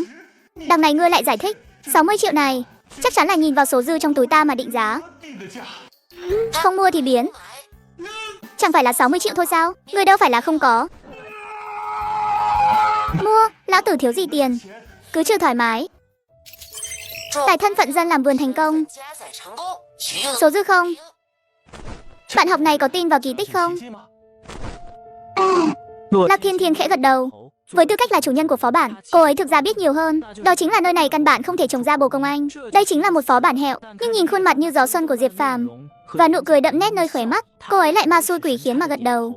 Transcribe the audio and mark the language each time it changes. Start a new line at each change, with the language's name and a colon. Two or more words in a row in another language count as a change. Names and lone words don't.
Vietnamese: Đằng này ngươi lại giải thích 60 triệu này chắc chắn là nhìn vào số dư trong túi ta mà định giá. Không mua thì biến. Chẳng phải là 60 triệu thôi sao? Ngươi đâu phải là không có. Mua, lão tử thiếu gì tiền. Cứ trừ thoải mái. Tài thân phận dân làm vườn thành công.
Chinese: 加载成功，取得
Vietnamese: Số dư không? Bạn học này có tin vào kỳ tích không? Lạc Thiên Thiên khẽ gật đầu. Với tư cách là chủ nhân của phó bản, cô ấy thực ra biết nhiều hơn. Đó chính là nơi này căn bản không thể trồng ra bồ công anh. Đây chính là một phó bản hẹo. Nhưng nhìn khuôn mặt như gió xuân của Diệp Phàm và nụ cười đậm nét nơi khóe mắt, cô ấy lại ma xui quỷ khiến mà gật đầu.